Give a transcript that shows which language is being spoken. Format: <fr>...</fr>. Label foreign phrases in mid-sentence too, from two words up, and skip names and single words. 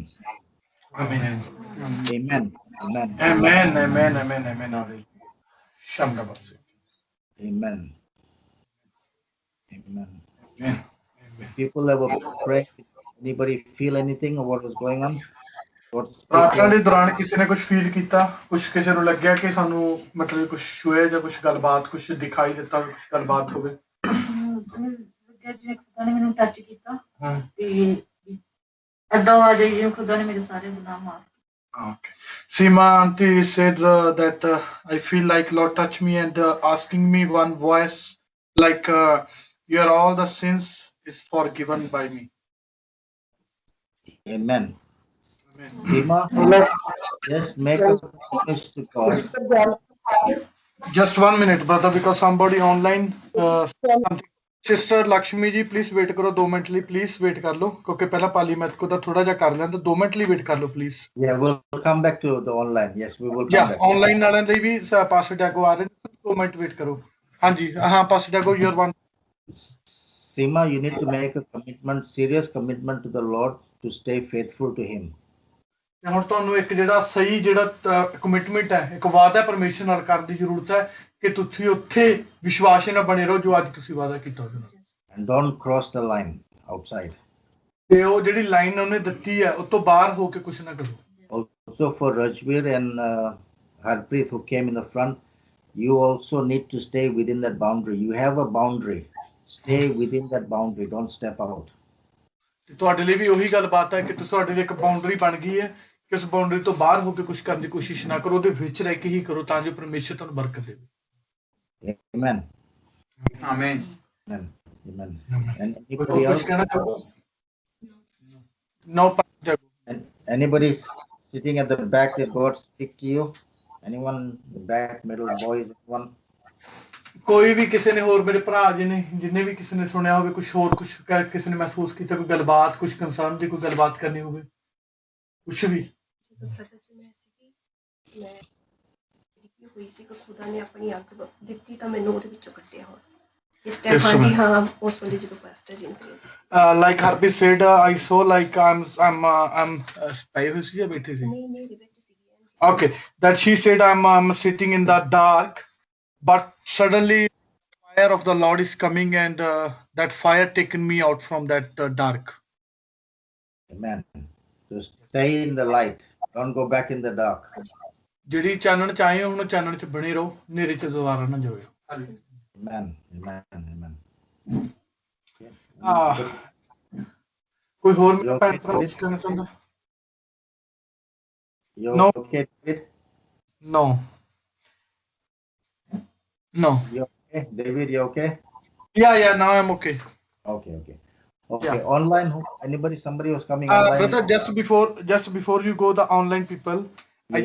<en>Amen. Amen. Amen. Amen. Amen. Amen. Amen. Hallelujah. Shandabasi. Amen. Amen. Amen. People that were praying, anybody feel anything of what was going on? What</en> <pa>ਪ੍ਰਾਰਥਨਾ</pa> <en>people?</en> <pa>ਦੇ ਦੌਰਾਨ ਕਿਸੇ ਨੇ ਕੁਝ ਫੀਲ ਕੀਤਾ, ਕੁਝ ਕਿਸੇ ਨੂੰ ਲੱਗਿਆ ਕਿ ਸਾਨੂੰ ਮਤਲਬ ਕੁਝ ਛੂਏ ਜਾਂ ਕੁਝ ਗੱਲਬਾਤ, ਕੁਝ ਦਿਖਾਈ ਦਿੱਤਾ, ਕੁਝ ਗੱਲਬਾਤ ਹੋਵੇ? ਲੱਗਿਆ ਜਿਵੇਂ ਖੁਦਾ ਨੇ ਮੈਨੂੰ ਟੱਚ ਕੀਤਾ ਹਾਂ। ਤੇ ਏਦਾਂ ਆ ਜਾਈ ਜਿਵੇਂ ਖੁਦਾ ਨੇ ਮੇਰੇ ਸਾਰੇ ਗੁਨਾਹ ਮਾਫ</pa> <en>Okay. Seema auntie said that I feel like Lord touched me and asking me one voice like your all the sins is forgiven by me. Amen. Amen. Seema, just make a promise to God. Just 1 minute, brother, because somebody online.</en> <pa>Sister Lakshmi ji,</pa> <en>please wait</en> <pa>ਕਰੋ 2 ਮਿੰਟ ਲਈ,</pa> <en>please wait</en> <pa>ਕਰ ਲਓ ਕਿਉਂਕਿ ਪਹਿਲਾਂ ਪਾਲੀ ਮੈਥ ਕੋ ਤਾਂ ਥੋੜਾ ਜਿਹਾ ਕਰ ਲੈਣ ਤਾਂ 2 ਮਿੰਟ ਲਈ wait ਕਰ ਲਓ please.</pa> <en>Yeah, we'll come back to the online. Yes, we will come Yeah, back.</en> <pa>online ਵਾਲਿਆਂ ਦੇ ਵੀ ਪਾਸਟਰ ਡੈਗੋ ਆ ਰਹੇ ਨੇ, 2 ਮਿੰਟ wait ਕਰੋ. ਹਾਂਜੀ, ਹਾਂ ਪਾਸਟਰ ਡੈਗੋ,</pa> <en>your one. Seema, you need to make a commitment, serious commitment to the Lord to stay faithful to Him.</en> <pa>ਹੁਣ ਤੁਹਾਨੂੰ ਇੱਕ ਜਿਹੜਾ ਸਹੀ ਜਿਹੜਾ ਕਮਿਟਮੈਂਟ ਹੈ, ਇੱਕ ਵਾਅਦਾ ਪਰਮੇਸ਼ਰ ਨਾਲ ਕਰਨ ਦੀ ਜ਼ਰੂਰਤ ਹੈ ਕਿ ਤੁਸੀਂ ਉੱਥੇ ਵਿਸ਼ਵਾਸ ਨਾਲ ਬਣੇ ਰਹੋ ਜੋ ਅੱਜ ਤੁਸੀਂ ਵਾਅਦਾ ਕੀਤਾ ਉਹਦੇ ਨਾਲ।</pa> <en>And don't cross the line outside.</en> <pa>ਤੇ ਉਹ ਜਿਹੜੀ ਲਾਈਨ ਉਹਨੇ ਦਿੱਤੀ ਹੈ ਉਹ ਤੋਂ ਬਾਹਰ ਹੋ ਕੇ ਕੁਝ ਨਾ ਕਰੋ।</pa> <en>Also for Rajveer and Harpreet who came in the front, you also need to stay within that boundary. You have a boundary. Stay within that boundary. Don't step out.</en> <pa>ਤੇ ਤੁਹਾਡੇ ਲਈ ਵੀ ਉਹੀ ਗੱਲ ਬਾਤ ਹੈ ਕਿ ਤੁਹਾਡੇ ਲਈ ਇੱਕ ਬਾਉਂਡਰੀ ਬਣ ਗਈ ਹੈ ਕਿ ਉਸ ਬਾਉਂਡਰੀ ਤੋਂ ਬਾਹਰ ਹੋ ਕੇ ਕੁਝ ਕਰਨ ਦੀ ਕੋਸ਼ਿਸ਼ ਨਾ ਕਰੋ, ਉਹਦੇ ਵਿੱਚ ਰਹਿ ਕੇ ਹੀ ਕਰੋ ਤਾਂ ਜੋ ਪਰਮੇਸ਼ਰ ਤੁਹਾਨੂੰ ਬਰਕਤ ਦੇਵੇ।</pa> <en>Amen.</en> <pa>ਆਮੀਨ।</pa> <en>Amen. Amen. And</en> <pa>ਕੋਈ</pa> <en>anybody</en> <pa>ਕੁਝ</pa> <en>else?</en> <pa>ਕਹਿਣਾ ਚਾਹੋ?</pa> <en>No, And anybody sitting at the back that God speak to you? Anyone in the back, middle, boys, anyone?</en> <pa>ਕੋਈ ਵੀ ਕਿਸੇ ਨੇ ਹੋਰ ਮੇਰੇ ਭਰਾ ਜੀ ਨੇ ਜਿੰਨੇ ਵੀ ਕਿਸੇ ਨੇ ਸੁਣਿਆ ਹੋਵੇ ਕੁਝ ਹੋਰ ਕੁਝ ਕਿਸੇ ਨੇ ਮਹਿਸੂਸ ਕੀਤਾ ਕੋਈ ਗੱਲਬਾਤ ਕੁਝ ਕੰਸਰਨ ਦੀ ਕੋਈ ਗੱਲਬਾਤ ਕਰਨੀ ਹੋਵੇ ਕੁਝ ਵੀ। ਜਦੋਂ ਪ੍ਰਗਟ ਚ ਮੈਂ ਸੀਗੀ ਮੈਂ ਜਿਹੜੀ ਹੋਈ ਸੀ ਕਿ ਖੁਦਾ ਨੇ ਆਪਣੀ ਅੱਗ ਦਿੱਤੀ ਤਾਂ ਮੈਨੂੰ ਉਹਦੇ ਵਿੱਚੋਂ ਕੱਢਿਆ ਹੁਣ ਇਸ ਟਾਈਮ। ਹਾਂਜੀ ਹਾਂ, ਉਸ ਵੇਲੇ ਜਦੋਂ ਪਾਸਟਰ ਜੀ ਨੇ</pa> <en>like Harpreet said, I saw like I'm</en> <pa>ਪਏ ਹੋਏ ਸੀ ਜਾਂ ਬੈਠੇ ਸੀ? ਨਹੀਂ ਨਹੀਂ ਵਿੱਚ ਸੀਗੀ।</pa> <en>Okay, that she said I'm sitting in the dark, but suddenly fire of the Lord is coming and that fire taken me out from that dark. Amen. So stay in the light. Don't go back in the dark.</en> <pa>ਜਿਹੜੀ ਚਾਨਣ ਚ ਆਏ ਹੋ ਹੁਣ ਚਾਨਣ ਚ ਬਣੇ ਰਹੋ, ਹਨੇਰੇ ਚ ਦੁਬਾਰਾ ਨਾ ਜਾਓ।</pa> <en>Amen. Amen. Amen.</en> <pa>ਕੋਈ ਹੋਰ ਮੇਰਾ ਭੈਣ ਭਰਾ ਕੁਛ ਕਹਿਣਾ ਚਾਹੁੰਦਾ?</pa> <en>You No. okay, David? No. No. You okay? David, you okay? Yeah, now I'm okay. Okay. Okay. Online, anybody, somebody was coming online. Brother, just before you go, the online people, I</en>